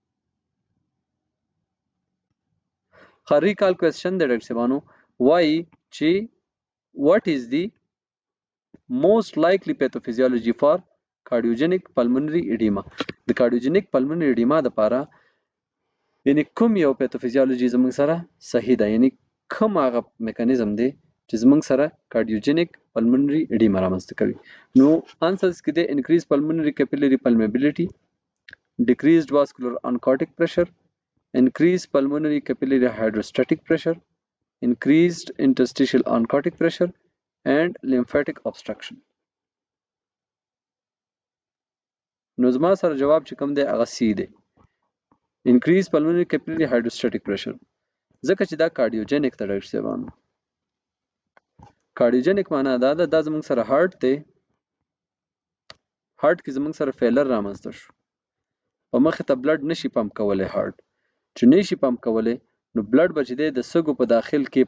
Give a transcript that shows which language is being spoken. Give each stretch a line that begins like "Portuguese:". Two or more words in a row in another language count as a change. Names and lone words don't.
English: recall question
Pashto: دی ډاکټر صاحبانو وایي چې
English: what is the most likely pathophysiology for cardiogenic pulmonary edema د cardiogenic pulmonary edema
Pashto: لپاره یعنی کوم یو
English: pathophysiology
Pashto: زموږ سره صحیح ده یعنی کوم هغه میکانیزم دی چې زموږ سره
English: cardiogenic pulmonary edema
Pashto: رامنځته کوي نو
English: answers
Pashto: کې دی
English: increased pulmonary capillary permeability decreased vascular oncotic pressure increased pulmonary capillary hydrostatic pressure increased interstitial oncotic pressure and lymphatic obstruction
Pashto: نو زما سره جواب چې کوم دی هغه سی دی
English: increased pulmonary capillary hydrostatic pressure
Pashto: ځکه چې دا کارډیوجنیک ته ډاکټر صاحبانو کارډیوجنیک معنا دا ده دا زموږ سره هارت دی هارت کې زموږ سره فیلر رامنځته شو په مخې ته بلډ نشي پمپ کولی هارت چې نشي پمپ کولی نو بلډ به چې دی د سږو په داخل کې